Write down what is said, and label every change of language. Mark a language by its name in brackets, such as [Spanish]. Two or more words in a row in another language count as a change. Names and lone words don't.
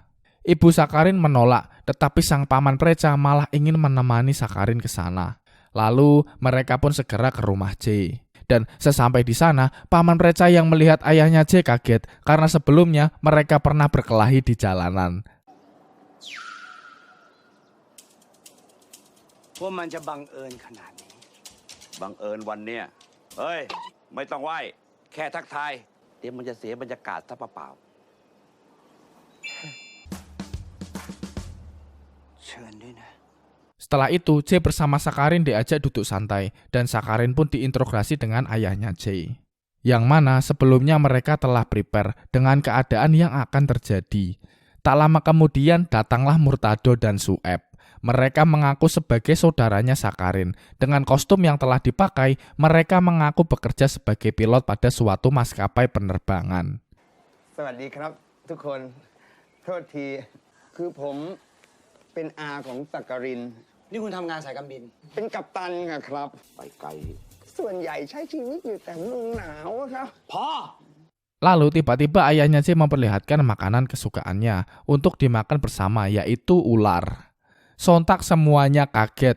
[Indonesian] Ibu Sakharin menolak, tetapi sang Paman Preca malah ingin menemani Sakharin ke sana. Lalu mereka pun segera ke rumah Jay. Dan sesampai di sana, Paman Preca yang melihat ayahnya Jay kaget karena sebelumnya mereka pernah berkelahi di jalanan. [Thai] ว่ามันจะบังเอิญขนาดนี้บังเอิญวันเนี้ยเฮ้ยไม่ต้องไหว้แค่ทักทายเดี๋ยวมันจะเสียบรรยากาศซะเปล่าเชิญด้วยนะ [Indonesian] Setelah itu, Jay bersama Sakharin diajak duduk santai dan Sakharin pun diinterogasi dengan ayahnya Jay. Yang mana sebelumnya mereka telah prepare dengan keadaan yang akan terjadi. Tak lama kemudian datanglah Murtado dan Sueb. Mereka mengaku sebagai saudaranya Sakharin. Dengan kostum yang telah dipakai, mereka mengaku bekerja sebagai pilot pada suatu maskapai penerbangan. [Thai] สวัสดีครับทุกคนโทษทีคือผมเป็นอาของสักการิน นี่คุณทำงานสายการบิน เป็นกัปตันครับ ไปไกล ส่วนใหญ่ใช้ชีวิตอยู่แต่เมืองหนาวครับ พ่อ [Indonesian] Lalu tiba-tiba ayahnya Jay memperlihatkan makanan kesukaannya untuk dimakan bersama, yaitu ular. Sontak semuanya kaget.